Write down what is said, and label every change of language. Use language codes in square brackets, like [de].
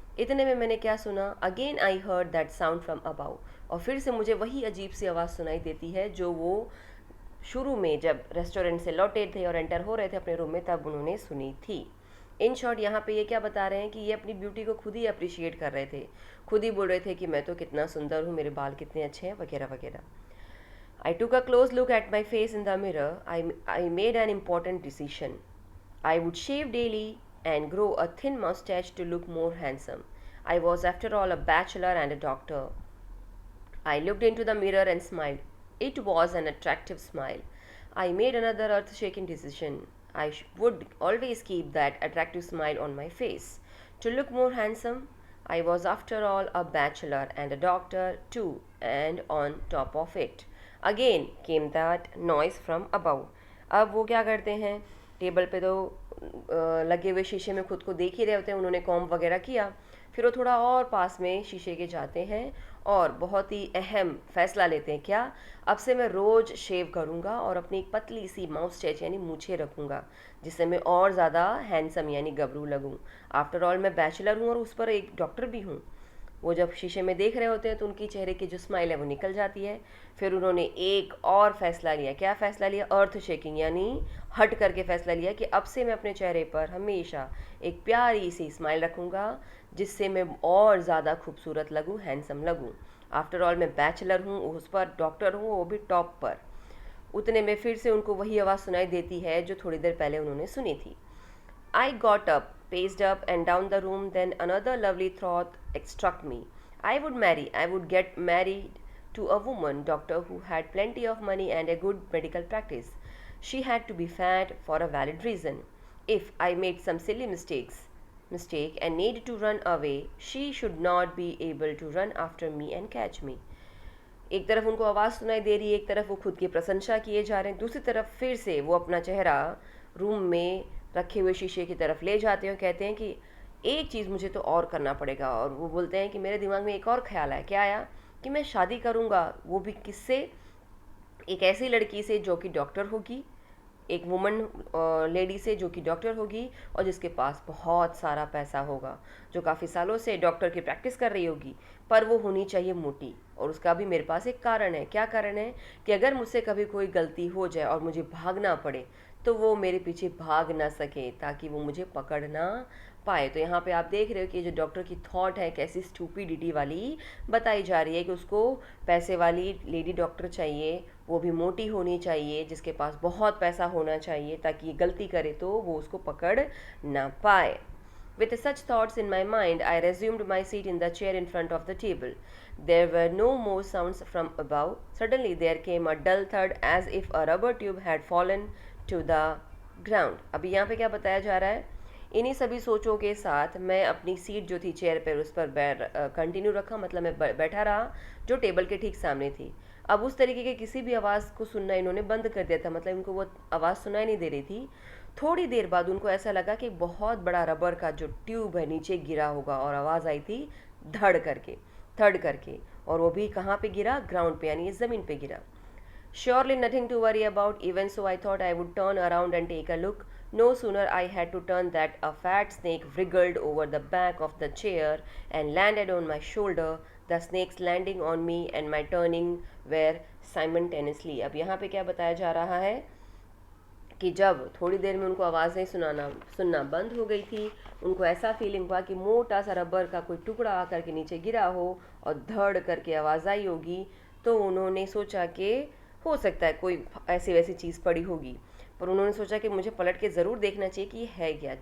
[hi] इतने में मैंने क्या सुना, [en] again I heard that sound from above, [hi] और फिर से मुझे वही अजीब सी आवाज़ सुनाई देती है जो वो शुरू में जब रेस्टोरेंट से लौटे थे और एंटर हो रहे थे अपने रूम में तब उन्होंने सुनी थी। [en] in short [hi] यहाँ पे ये क्या बता रहे हैं कि ये अपनी ब्यूटी को खुद ही अप्रिशिएट कर रहे थे, खुद ही बोल रहे थे कि मैं तो कितना सुंदर हूँ, मेरे बाल कितने अच्छे हैं, वगैरह वगैरह। [en] I took a close look at my face in the mirror. I made an important decision. I would shave daily and grow a thin mustache to look more handsome. I was, after all, a bachelor and a doctor. I looked into the mirror and smiled. It was an attractive smile. I made another earth shaking decision. Would always keep that attractive smile on my face. To look more handsome, I was after all a bachelor and a doctor too, and on top of it. Again came that noise from above. [hi] अब वो क्या करते हैं, table पे तो लगे हुए शीशे में खुद को देख ही रहे होते हैं, उन्होंने कॉम्ब वगैरह किया, फिर वो थोड़ा और पास में शीशे के जाते हैं और बहुत ही अहम फैसला लेते हैं। क्या? अब से मैं रोज़ शेव करूँगा और अपनी एक पतली सी माउस्टैच यानी मूछें रखूँगा, जिससे मैं और ज़्यादा हैंडसम यानी गबरू लगूँ। [en] after all [hi] मैं बैचलर हूँ और उस पर एक डॉक्टर भी हूँ। वो जब शीशे में देख रहे होते हैं तो उनकी चेहरे की जो स्माइल है वो निकल जाती है। फिर उन्होंने एक और फैसला लिया। क्या फैसला लिया? अर्थ शेकिंग यानी हट करके फैसला लिया कि अब से मैं अपने चेहरे पर हमेशा एक प्यारी सी स्माइल रखूँगा, जिससे मैं और ज़्यादा खूबसूरत लगूँ, हैंडसम लगूँ। [en] after all [hi] मैं बैचलर हूँ, उस पर डॉक्टर हूँ, वो भी टॉप पर। उतने में फिर से उनको वही आवाज़ सुनाई देती है जो थोड़ी देर पहले उन्होंने सुनी थी। [en] I got up, paced up and down the room, then another lovely thought struck me. I would get married to a woman doctor who had plenty of money and a good medical practice. She had to be fat for a valid reason. If I made some silly mistake and needed to run away, she should not be able to run after me and catch me. [hi] एक तरफ उनको आवाज़ सुनाई दे रही है, एक तरफ वो खुद की प्रशंसा किए जा रहे हैं, दूसरी तरफ फिर से वो अपना चेहरा रूम में रखे हुए शीशे की तरफ ले जाते हैं और कहते हैं कि एक चीज़ मुझे तो और करना पड़ेगा। और वो बोलते हैं कि मेरे दिमाग में एक और ख्याल है। क्या आया? कि मैं शादी करूँगा, वो भी किससे? एक ऐसी लड़की से जो कि डॉक्टर होगी, एक वुमन लेडी से जो कि डॉक्टर होगी और जिसके पास बहुत सारा पैसा होगा, जो काफ़ी सालों से डॉक्टर की प्रैक्टिस कर रही होगी, पर वो होनी चाहिए मोटी। और उसका भी मेरे पास एक कारण है। क्या कारण है? कि अगर मुझसे कभी कोई गलती हो जाए और मुझे भागना पड़े तो वो मेरे पीछे भाग ना सके, ताकि वो मुझे पकड़ ना पाए। तो यहाँ पे आप देख रहे हो कि जो डॉक्टर की थॉट है कैसी स्टूपिडिटी वाली बताई जा रही है कि उसको पैसे वाली लेडी डॉक्टर चाहिए, वो भी मोटी होनी चाहिए, जिसके पास बहुत पैसा होना चाहिए, ताकि ये गलती करे तो वो उसको पकड़ ना पाए। [en] With such thoughts in my mind, I resumed my seat in the chair in front of the table. There were no more sounds from above. Suddenly there came a dull thud as if a rubber tube had fallen to the ground. [hi] अभी यहाँ पे क्या बताया जा रहा है? इन्हीं सभी सोचों के साथ मैं अपनी सीट जो थी चेयर पर, उस पर कंटिन्यू रखा, मतलब मैं बैठा रहा जो टेबल के ठीक सामने थी। अब उस तरीके के किसी भी आवाज़ को सुनना इन्होंने बंद कर दिया था, मतलब इनको वो आवाज़ सुनाई नहीं दे रही थी। थोड़ी देर बाद उनको ऐसा लगा कि बहुत बड़ा रबर का जो ट्यूब है नीचे गिरा होगा, और आवाज़ आई थी धड़ करके, थड़ करके, और वो भी कहाँ पे गिरा? ग्राउंड पे, यानी ज़मीन पे गिरा। [en] Surely nothing to worry about. Even so, I thought I would turn around and take a look. No sooner I had to turn that a fat snake wriggled over the back of the chair and landed on my shoulder. The snake's landing on me and my turning were simultaneously. [hi] अब यहाँ पे क्या बताया जा रहा है कि जब थोड़ी देर में उनको आवाज़ें सुनना बंद हो गई थी, उनको ऐसा फीलिंग हुआ कि मोटा सा रबर का कोई टुकड़ा आकर के नीचे गिरा हो और धड़ करके आवाज़ आई होगी। तो उन्होंने सोचा कि हो सकता है कोई ऐसी वैसी चीज़ पड़ी होगी, पर उन्होंने सोचा कि मुझे पलट के ज़रूर देखना चाहिए कि ये है क्या।